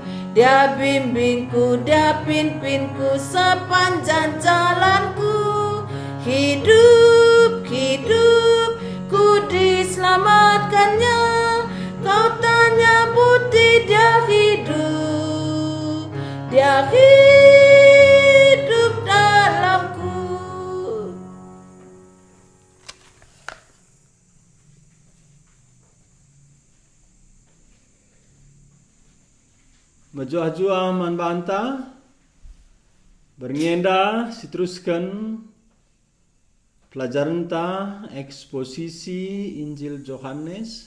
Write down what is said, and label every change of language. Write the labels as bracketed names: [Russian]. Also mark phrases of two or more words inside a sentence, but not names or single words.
[Indonesian] Dia bimbingku, Dia pimpinku sepanjang jalanku. Hidup, ku diselamatkannya. Kau tanya bukti Dia hidup dalamku. [Batak Karo] Majua-jua man banta berngenda siteruskan pelajaran ta eksposisi Injil Yohanes.